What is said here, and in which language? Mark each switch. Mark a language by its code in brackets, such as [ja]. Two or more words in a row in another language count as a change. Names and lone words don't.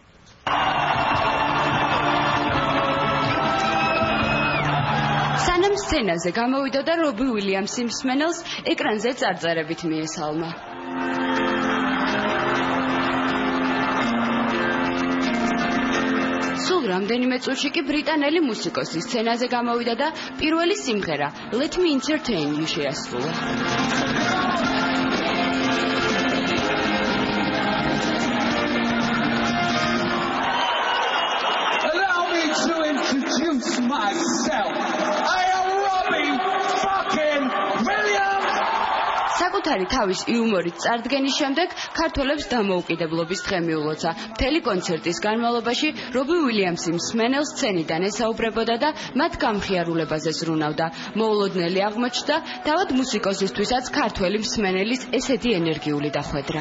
[ka] სანამ სცენაზე გამოვიდოდა რობი უილიამსი მსმენელს ეკრანზე წარწერებით მიესალმა. სულ რამდენიმე წუთში კი ბრიტანელი მუსიკოსი სცენაზე გამოვიდა და პირველი სიმღერა Let Me Entertain You შეასრულა. [en] Allow me to introduce myself. I am Robbie fucking Williams. [ka] საკუთარი თავის იუმორით წარდგენის შემდეგ ქართველებს დამოუკიდებლობის დღე მიულოცა. მთელი კონცერტის განმავლობაში რობი უილიამსი მსმენელს სცენიდან ესაუბრებოდა და მათ გამხიარულებაზე ზრუნავდა. მოულოდნელი აღმოჩნდა თავად მუსიკოსისთვისაც ქართველი მსმენელის ესეთი ენერგიული დახვედრა.